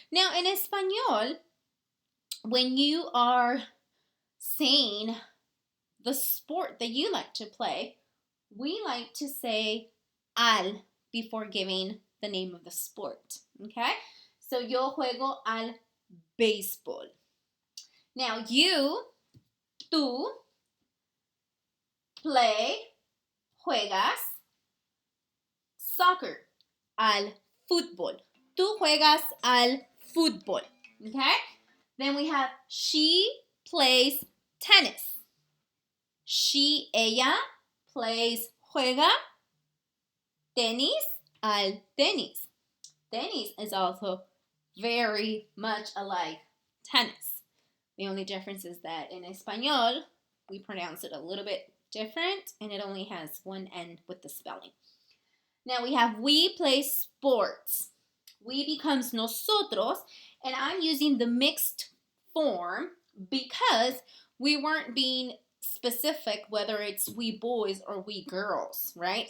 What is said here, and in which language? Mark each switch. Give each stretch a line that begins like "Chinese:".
English: Now in español, when you are saying the sport that you like to play, we like to say al before giving the name of the sport, okay?
Spanish: So yo juego al béisbol.
English: Now
Spanish: tú,
English: play,
Spanish: juegas,
English: soccer,
Spanish: al fútbol. Tú juegas al fútbol, okay?
English: Then we have she plays tennis.
Spanish: Ella juega tenis, al tenis.
English: Tenis is also very much alike tennis. The only difference is that in español, we pronounce it a little bit different, and it only has one N with the spelling. Now we have we play sports. We becomes nosotros, and I'm using the mixed form because we weren't being specific whether it's we boys or we girls, right?